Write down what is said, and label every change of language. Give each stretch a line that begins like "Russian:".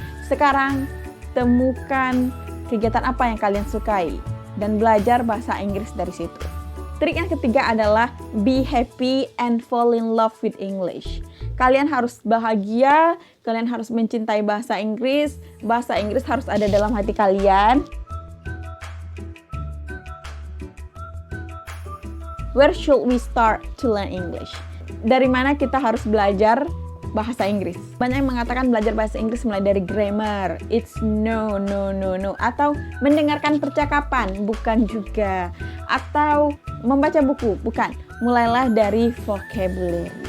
Indonesian: Sekarang, temukan kegiatan apa yang kalian sukai dan belajar bahasa Inggris dari situ. Trik yang ketiga adalah
English: be happy and fall in love with English.
Indonesian: Kalian harus bahagia, kalian harus mencintai bahasa Inggris harus ada dalam hati kalian.
English: Where should we start to learn English?
Indonesian: Dari mana kita harus belajar bahasa Inggris? Banyak yang mengatakan belajar bahasa Inggris mulai dari grammar.
English: It's no.
Indonesian: Atau mendengarkan percakapan, bukan juga. Atau membaca buku, bukan. Mulailah dari vocabulary.